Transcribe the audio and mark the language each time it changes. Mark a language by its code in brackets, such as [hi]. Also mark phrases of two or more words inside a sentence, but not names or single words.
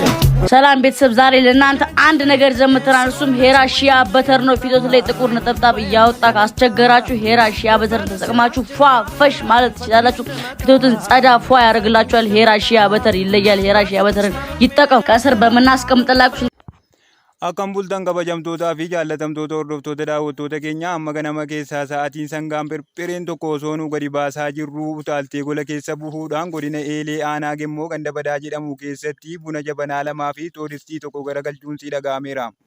[am] ሰላም ቤተሰብ ዛሬ ለእናንተ አንድ ነገር ዘምተናል እሱም ሄራ ሺያ በተር ነው ፊቶት ላይ ጥቁር ነጠብጣብ ያወጣ ካስቸገራችሁ ሄራ ሺያ በተር ተጠቅማችሁ ፈሽ ማለት ትችላላችሁ ፊቶትን ጸዳ ፏ ያደርግላችኋል ሄራ ሺያ በተር ይለያል ሄራ ሺያ በተርን ይጠቀሙ ከስር በመናስቀምጥላችሁ [om] Akkam bultan kabajamtootaa fi jaallatamtoota hordoftoota daawwattoota keenya amma ganama keessaa sa'aatiin sangaan pirpireen tokko osoo nu gadi baasaa jirru utaaltee gola keessa buhuudhaan godina Eelee Aanaa Gemmoo ganda badaa jedhamu keessatti buna jabanaa lamaa fi toodistii tokko garagalchuun si dhaga'ameera.